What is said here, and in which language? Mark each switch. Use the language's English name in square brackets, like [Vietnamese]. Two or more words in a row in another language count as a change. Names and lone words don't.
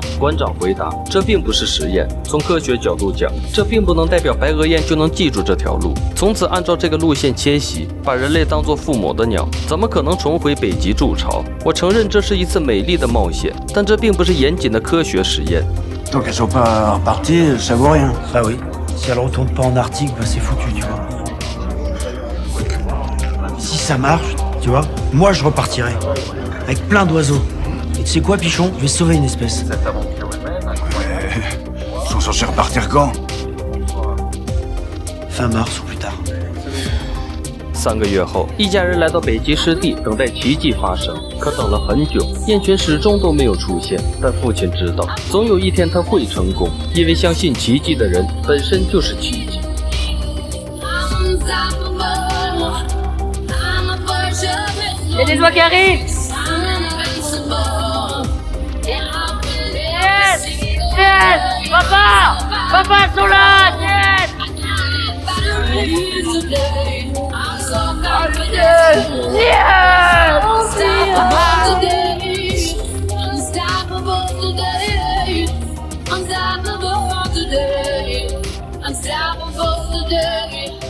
[Chinese] 馆长回答：“这并不是实验。从科学角度讲，这并不能代表白额雁就能记住这条路，从此按照这个路线迁徙，把人类当作父母的鸟，怎么可能重回北极筑巢？我承认这是一次美丽的冒险，但这并不是严谨的科学实验。” [French] Tant qu'elles sont pas reparties, ça vaut rien. Bah oui, si elle retourne pas en Arctique, bah c'est foutu, tu vois. Si ça marche, tu vois, moi je repartirai. Avec plein d'oiseaux. Et tu sais quoi, Pichon? Je vais sauver une espèce. Ils sont censés repartir quand? Fin mars ou plus tard. [Chinese] 3 个月后，一家人来到北极湿地，等待奇迹发生。可等了很久，雁群始终都没有出现。但父亲知道，总有一天他会成功，因为相信奇迹的人本身就是奇迹。 [French] Il y a des oies qui arrivent! [English] Yes! [French] Papa! Papa, ils sont là! [English] Yes! Yes! Unstoppable today.